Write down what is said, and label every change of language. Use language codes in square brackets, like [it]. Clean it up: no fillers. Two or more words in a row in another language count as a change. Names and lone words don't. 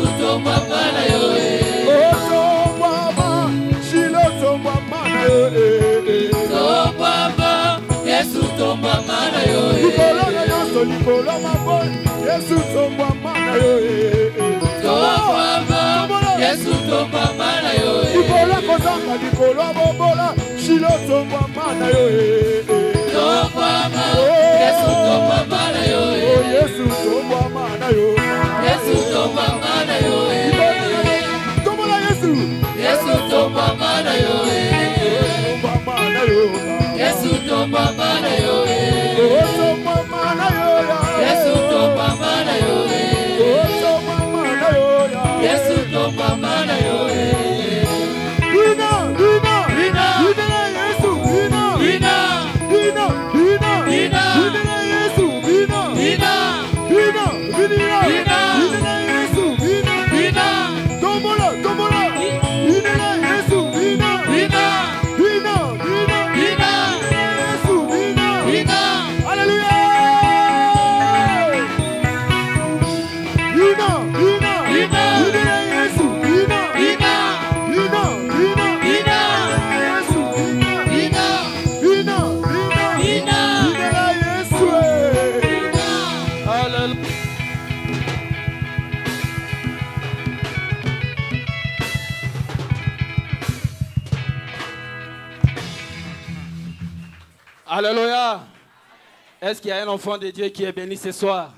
[ln] tomba mana yo Tomba ma, Shilo tomba mana yo tomba ma, Yesu tomba mana yo Likolo na yoso, likolo mabon, Yesu tomba mana yo tomba ma, Yesu tomba mana yo Likolo kozanga, likolo bobola, Shilo tomba mana yo tomba ma, Yesu tomba mana yo Yesu tomba mana yo Yesu tomba mana yo Tombola Yesu Yesu tomba mana yo tomba mana yo Yesu tomba mana yo tomba mana yo Yesu tomba mana yo tomba mana yo Yesu tomba mana yo Vina vina Vina vina Yesu vina Vina vina vina Vina vina Yesu vina Vina vina vina Vina vina Yesu vina Vina tombola tombola vina Yesu vina Vina vina vina Vina Yesu vina Vina Alléluia vina vina Vina vina Yesu vina Vina vina vina Vina Yesu vina Vina vina vina Vina vina Yesu [fr] Alléluia. Alléluia. Est-ce qu'il y a un enfant de Dieu qui est béni ce soir?